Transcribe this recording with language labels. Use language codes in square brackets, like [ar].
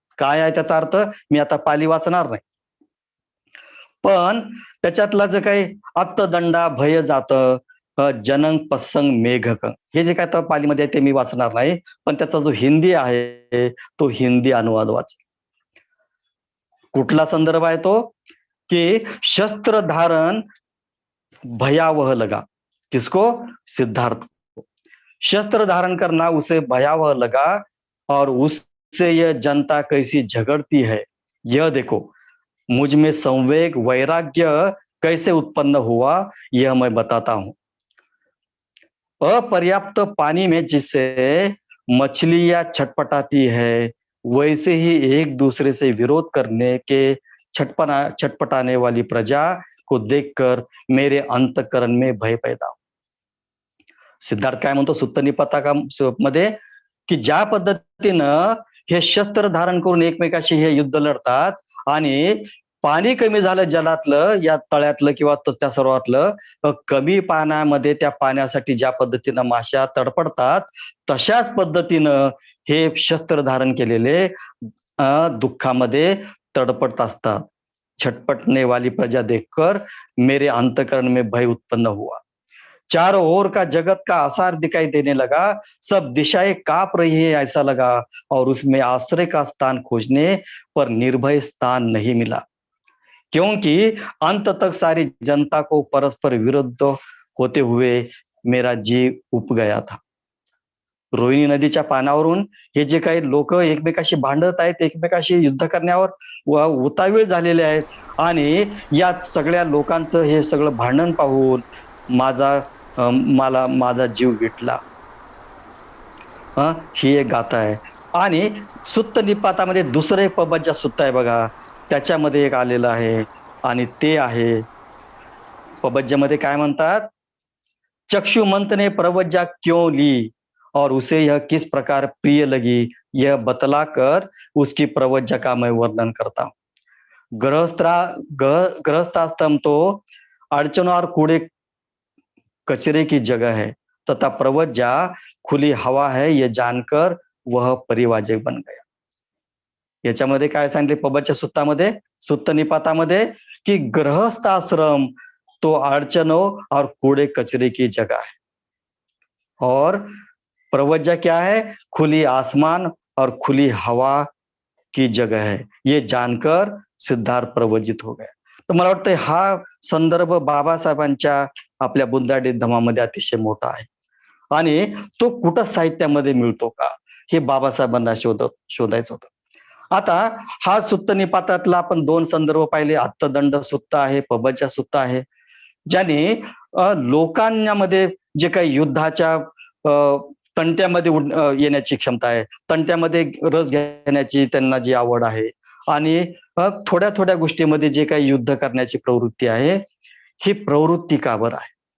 [mr] काय आहे त्याचा अर्थ मी आता पाली वाचणार नाही, पण त्याच्यातला जे काही अत्तदंडा भय जात जनंग पसंग मेघक हे जे काय तर पालीमध्ये आहे ते मी वाचणार नाही, पण त्याचा जो हिंदी आहे तो हिंदी अनुवाद वाच. कुठला संदर्भ आहे तो कि [hi] शस्त्र धारण भयावह लगा. किसको? सिद्धार्थ को. शस्त्र धारण करना उसे भयावह लगा और उससे यह जनता कैसी झगड़ती है यह देखो. मुझ में संवेग वैराग्य कैसे उत्पन्न हुआ यह मैं बताता हूं. अपर्याप्त पानी में जिससे मछलियां छटपटाती है वैसे ही एक दूसरे से विरोध करने के छटपटाने वाली प्रजा को देखकर मेरे अंतःकरण में भय पैदा हो. [mr] सिद्धार्थ काय म्हणतो सुत्त निपाता मध्ये, की ज्या पद्धतीनं हे शस्त्र धारण करून एकमेकाशी हे युद्ध लढतात आणि पाणी कमी झालं जलातलं, या तळ्यातलं किंवा त्या सरोवरातलं, कमी पाण्यामध्ये त्या पाण्यासाठी ज्या पद्धतीनं माश्या तडपडतात, तशाच पद्धतीनं हे शस्त्र धारण केलेले दुःखामध्ये तडपडत असतात. [hi] छटपटने वाली प्रजा देखकर मेरे अंतकरण में भय उत्पन्न हुआ. चारों ओर का जगत का आसार दिखाई देने लगा, सब दिशाएं कांप रही है ऐसा लगा, और उसमें आश्रय का स्थान खोजने पर निर्भय स्थान नहीं मिला, क्योंकि अंत तक सारी जनता को परस्पर विरुद्ध होते हुए मेरा जीव उब गया था. [mr] रोहिणी नदीच्या पानावरून हे जे काही लोक एकमेकाशी भांडत आहेत, एकमेकाशी युद्ध करण्यावर उतावीळ झालेले आहेत, आणि या सगळ्या लोकांचं हे सगळं भांडण पाहून मला माझा जीव विटला. ही एक गाथा आहे. आणि सुत्त निपातामध्ये दुसरं एक पबज्जा सुत्त आहे बघा, त्याच्यामध्ये एक आलेलं आहे, आणि ते आहे पबज्जामध्ये काय म्हणतात, [hi] चक्षु मंत ने प्रवज्जा क्यों ली और उसे यह किस प्रकार प्रिय लगी, यह बतला कर उसकी प्रवज्जा का मैं वर्णन करता हूं. गृहस्थाश्रम तो अड़चनों और कूड़े कचरे की जगह है, तथा प्रवज्जा खुली हवा है, ये जानकर वह परिवाजक बन गया. [mr] याच्यामध्ये काय सांगितले पबज्जा सुत्तामध्ये, सुत्त निपातामध्ये, की [hi] गृहस्थाश्रम तो अड़चनों और कूड़े कचरे की जगह है, और प्रवज्जा क्या है, खुली आसमान और खुली हवा की जगह है, ये जानकर सिद्धार्थ प्रवज्जित हो गया. [mr] तर मला वाटतं हा संदर्भ बाबासाहेबांच्या आपल्या बुंदाडी धम्मामध्ये अतिशय मोठा आहे, आणि तो कुठं साहित्यामध्ये मिळतो का, हे बाबासाहेबांना शोधायचं होतं. आता हा सुत्त निपातातला आपण 2 संदर्भ पाहिले, अत्तदंड सुत्त आहे, पबज्जा सुत्त आहे, ज्याने लोकांमध्ये जे काही युद्धाच्या तंट्यामध्ये येण्याची क्षमता आहे, तंट्यामध्ये रस घेण्याची त्यांना जी आवड आहे, आणि थोड्या थोड्या गोष्टीमध्ये जे काही युद्ध करण्याची प्रवृत्ती आहे, ही प्रवृत्ती का बरं आहे?